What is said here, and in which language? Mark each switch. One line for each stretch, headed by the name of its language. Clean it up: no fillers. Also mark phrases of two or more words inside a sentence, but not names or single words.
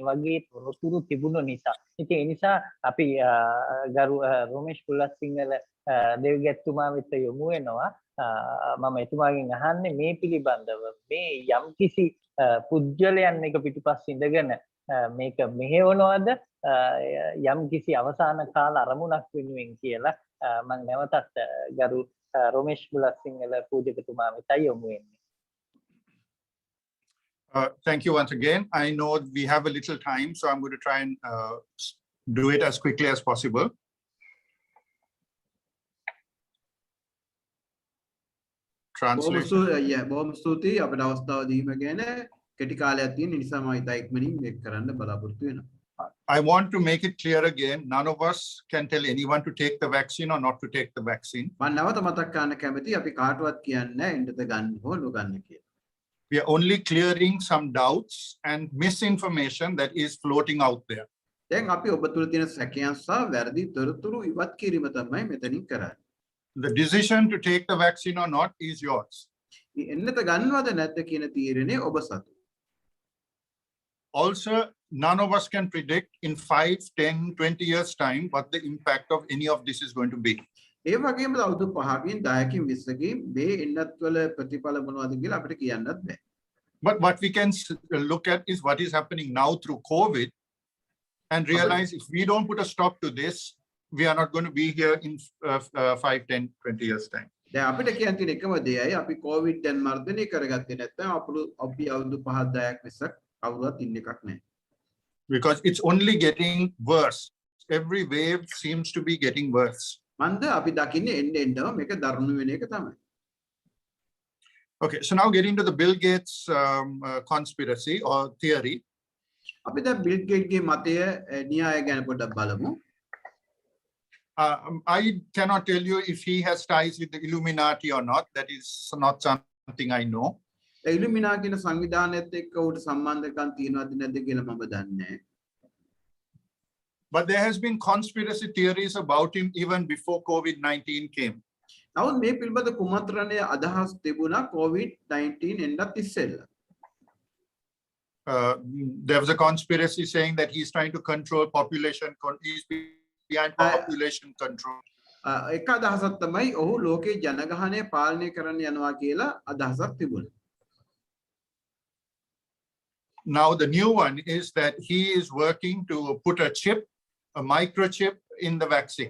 Sinhala: වගේ තොරතුරු තිබුණු නිසා ඉතින් ඒ නිසා අපි ගරු රොමේෂ් පුල්ලසිංහල දෙවිගැත්තුමා වෙත යොමු වෙනවා මම එතුමාගෙන් අහන්නේ මේ පිළිබඳව මේ යම්කිසි පුද්ගලයන් එක පිටිපස්සේ ඉඳගෙන මේක මෙහෙවනවද යම්කිසි අවසාන කාල අරමුණක් වෙනුවෙන් කියලා මම නැවතත් ගරු රොමේෂ් පුල්ලසිංහල පූජකතුමා වෙතයි යොමු වෙන්නේ.
English: Thank you once again. I know we have a little time, so I'm going to try and do it as quickly as possible. Translation.
Sinhala: බොහොම ස්තුතියි අපිට අවස්ථාව දීම ගැන කෙටි කාලයක් තියෙන නිසා මම ඉතා ඉක්මනින් මේක කරන්න බලාපොරොත්තු වෙනවා.
English: I want to make it clear again, none of us can tell anyone to take the vaccine or not to take the vaccine.
Sinhala: මම නැවත මතක් කරන්න කැමතියි අපි කාටවත් කියන්නේ එන්නද ගන්න හෝ නොගන්න කියලා.
English: We are only clearing some doubts and misinformation that is floating out there.
Sinhala: දැන් අපි ඔබ තුල තියෙන සැකයන් සහ වැරදි තොරතුරු ඉවත් කිරීම තමයි මෙතනින් කරන්නේ.
English: The decision to take the vaccine or not is yours.
Sinhala: එන්නත ගන්නවද නැද්ද කියන තීරණය ඔබ සතු.
English: Also, none of us can predict in 5, 10, 20 years time what the impact of any of this is going to be.
Sinhala: ඒ වගේම අවුරුදු 5කින් 10කින් 20කින් මේ එන්නත් වල ප්‍රතිඵල මොනවද කියලා අපිට කියන්නත් බෑ.
English: But what we can look at is what is happening now through COVID and realize if we don't put a stop to this, we are not going to be here in 5, 10, 20 years time.
Sinhala: දැන් අපිට කියන්න තියෙන එකම දෙයයි අපි කොවිඩ් දැන් මර්ධනය කරගත්තේ නැත්නම් අපි අවුරුදු 5 10ක් විතර කවුරුවත් ඉන්න එකක් නැහැ.
English: Because it's only getting worse. Every wave seems to be getting worse.
Sinhala: මන්ද අපි දකින්නේ එන්න මේක දරුණු වෙන එක තමයි.
English: Okay, so now getting to the Bill Gates conspiracy or theory.
Sinhala: අපි දැන් බිල් ගේට්ගේ මතය න්‍යාය ගැන පොඩ්ඩක් බලමු.
English: I cannot tell you if he has ties with the Illuminati or not. That is not something I know.
Sinhala: ඉලුමිනා කියන සංවිධානයත් එක්ක ඌට සම්බන්ධකම් තියෙනවද නැද්ද කියලා මම දන්නේ නැහැ.
English: But there has been conspiracy theories about him even before COVID-19 came.
Sinhala: නමුත් මේ පිළිබඳ කුමන්ත්‍රණයේ අදහස් තිබුණා COVID-19 එන්නත් ඉස්සෙල්ලා.
English: There was a conspiracy saying that he's trying to control population. He's behind population control.
Sinhala: එක අදහසක් තමයි ඔහු ලෝකේ ජනගහනය පාලනය කරන්න යනවා කියලා අදහසක් තිබුණා.
English: Now the new one is that he is working to put a chip, a microchip in the vaccine.